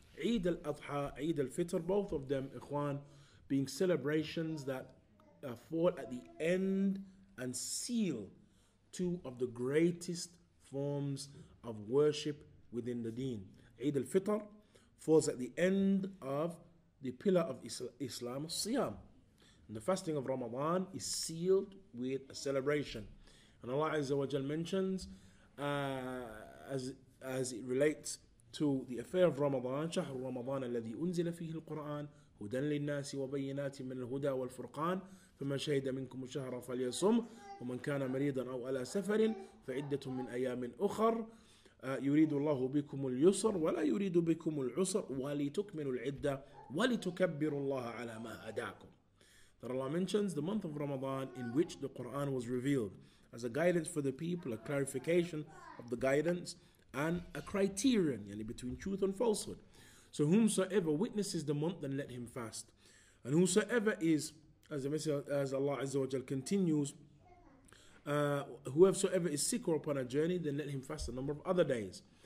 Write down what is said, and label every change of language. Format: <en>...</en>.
<en>Eid al-Adha, Eid al-Fitr, both of them, ikhwan, being celebrations that fall at the end and seal two of the greatest forms of worship within the deen. Eid al-Fitr falls at the end of the pillar of Islam, Siyam. And the fasting of Ramadan is sealed with a celebration.</en> <ar>And Allah Azza wa Jal mentions, as it relates to the affair of Ramadan, شهر رمضان الذي أنزل فيه القرآن هدى للناس وبينات من الهدى والفرقان فمن شهد منكم الشهر فليصم ومن كان مريضا أو على سفر فعدة من أيام أخر يريد الله بكم اليسر ولا يريد بكم العسر ولتكملوا العدة ولتكبروا الله على ما هداكم.</ar> <en>that Allah mentions the month of Ramadan in which the Quran was revealed as a guidance for the people, a clarification of the guidance, and a criterion between truth and falsehood. So whomsoever witnesses the month, then let him fast. And whosoever is, as Allah Azza wa Jal continues, whoever is sick or upon a journey, then let him fast a number of other days.</en>